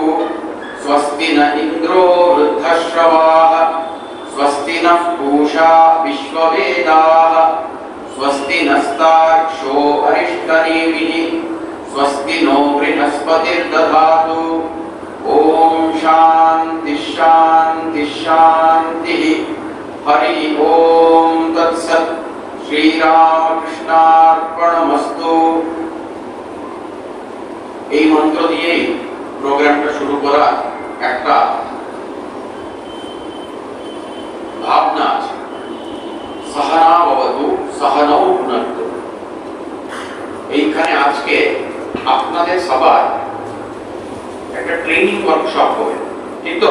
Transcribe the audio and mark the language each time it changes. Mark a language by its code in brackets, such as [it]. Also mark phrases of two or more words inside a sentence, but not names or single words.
[sa] स्वस्ति न इन्द्रो वृद्धश्रवाः स्वस्ति नः पूषा विश्ववेदाः स्वस्ति नस्तार्क्ष्यो अरिष्टनेमिः स्वस्ति नो बृहस्पतिर्दधातु। ओम शांति शांति शांति। हरि ओम तत्सत्। श्री रामकृष्णार्पणमस्तु। [bn] এই মন্ত্র দিয়ে প্রোগ্রামটা শুরু করা একটা ভাবনা আছে। [sa] সহনা ভবতু সহনৌ ভুনক্তু। [bn] এইখানে আজকে আপনাদের সবার একটা ট্রেনিং ওয়ার্কশপ হবে, ঠিক তো?